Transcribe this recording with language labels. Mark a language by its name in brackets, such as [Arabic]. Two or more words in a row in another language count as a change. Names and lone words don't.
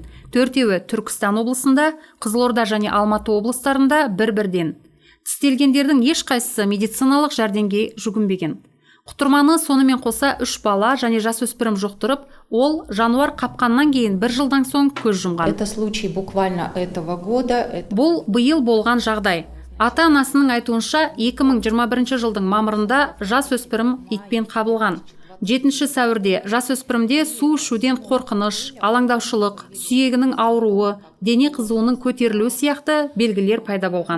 [Kazakh] 4-еуі Түркістан облысында, Қызылорда және Алматы облыстарында бір-бірден. Тістелгендердің ешқайсысы медициналық жәрдемге жүгінбеген. Құтырманы сонымен қоса 3 бала және жасөспірім жұқтырып, ол жануар қапқаннан кейін 1 жылдан соң көз жұмған. [Russian] Это случай буквально этого года. [Kazakh] Бұл биыл болған жағдай. Ата-анасының айтуынша 2021 жылдың мамырында жасөспірім итпен қабылған. 7 сәуірде жасөспірімде су ішуден қорқыныш, алаңдаушылық, сүйегінің ауруы, дене қызуының көтерілуі сияқты белгілер пайда болған.